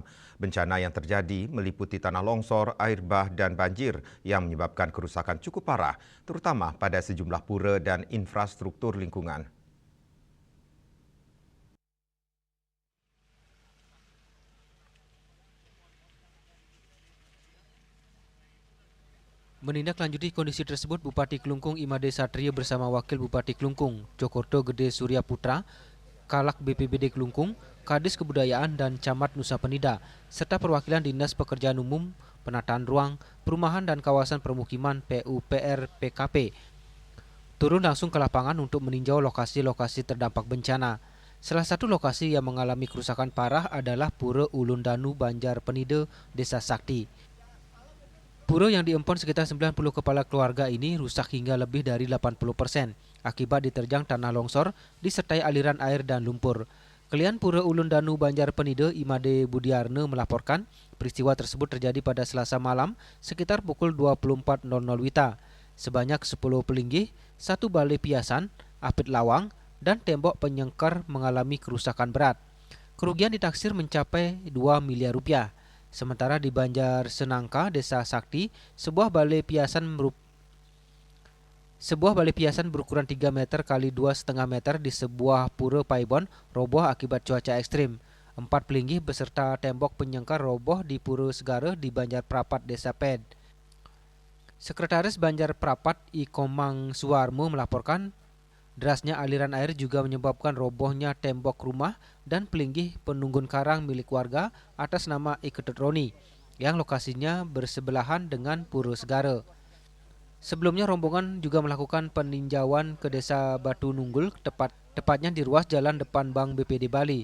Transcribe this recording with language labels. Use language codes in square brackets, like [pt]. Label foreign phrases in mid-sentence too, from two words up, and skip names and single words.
[id] Bencana yang terjadi meliputi tanah longsor, air bah, dan banjir yang menyebabkan kerusakan cukup parah, terutama pada sejumlah pura dan infrastruktur lingkungan. Menindaklanjuti kondisi tersebut, Bupati Klungkung Imade Satrio bersama Wakil Bupati Klungkung, Jokorto Gede Surya Putra, Kalak BPBD Klungkung, Kadis Kebudayaan dan Camat Nusa Penida, serta perwakilan Dinas Pekerjaan Umum, Penataan Ruang, Perumahan dan Kawasan Permukiman PUPR PKP, turun langsung ke lapangan untuk meninjau lokasi-lokasi terdampak bencana. Salah satu lokasi yang mengalami kerusakan parah adalah Pura Ulun Danu Banjar Penida, Desa Sakti. Pura yang diempon sekitar 90 kepala keluarga ini rusak hingga lebih dari 80% akibat diterjang tanah longsor disertai aliran air dan lumpur. Kelian Pura Ulun Danu Banjar Penida Imade Budiarne melaporkan peristiwa tersebut terjadi pada Selasa malam sekitar pukul 24.00 WITA. Sebanyak 10 pelinggih, 1 balai piasan, apit lawang, dan tembok penyengkar mengalami kerusakan berat. Kerugian ditaksir mencapai 2 miliar rupiah. Sementara di Banjar Senangka, Desa Sakti, sebuah balai piasan berukuran 3 meter kali 2,5 meter di sebuah pura paibon roboh akibat cuaca ekstrim. 4 pelinggih beserta tembok penyengkar roboh di Pura Segara di Banjar Prapat, Desa Ped. Sekretaris Banjar Prapat Ikomang Suwarmo melaporkan derasnya aliran air juga menyebabkan robohnya tembok rumah dan pelinggih penunggun karang milik warga atas nama Iketut Roni yang lokasinya bersebelahan dengan Pura Segara. Sebelumnya rombongan juga melakukan peninjauan ke Desa Batu Nunggul, tepatnya di ruas jalan depan Bank BPD Bali.